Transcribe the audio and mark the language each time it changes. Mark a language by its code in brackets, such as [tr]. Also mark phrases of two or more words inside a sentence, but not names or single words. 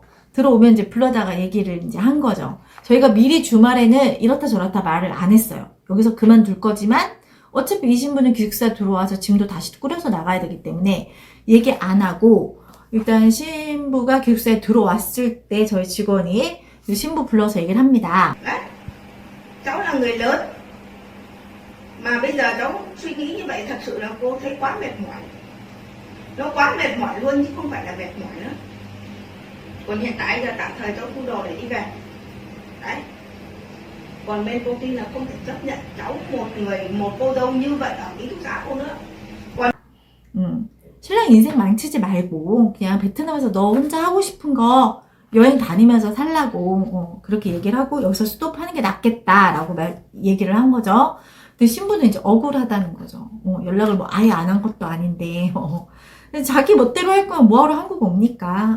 [ko] 들어오면 이제 불러다가 얘기를 이제 한 거죠. 저희가 미리 주말에는 이렇다 저렇다 말을 안 했어요. 여기서 그만둘 거지만 어차피 이 신부는 기숙사 들어와서 짐도 다시 꾸려서 나가야 되기 때문에 얘기 안 하고, 일단 신부가 기숙사에 들어왔을 때 저희 직원이 신부 불러서 얘기를 합니다. [vi] Cháu là người lớn mà bây giờ cháu suy nghĩ như vậy thật sự là cô thấy quá mệt mỏi. Nó quá mệt mỏi luôn chứ không phải là mệt mỏi nữa. Còn hiện tại giờ tạm thời cháu thu đồ để đi về. Đấy. Còn bên công ty là không thể chấp nhận cháu một cô dâu như vậy ở ký túc xá cô nữa. Còn [ko] 신랑 인생 망치지 말고 그냥 베트남에서 너 혼자 하고 싶은 거 여행 다니면서 살라고 그렇게 얘기를 하고 여기서 스톱하는 게 낫겠다라고 얘기를 한 거죠. 근데 신부는 이제 억울하다는 거죠. 연락을 뭐 아예 안 한 것도 아닌데 자기 멋대로 할 거면 뭐하러 한국 옵니까?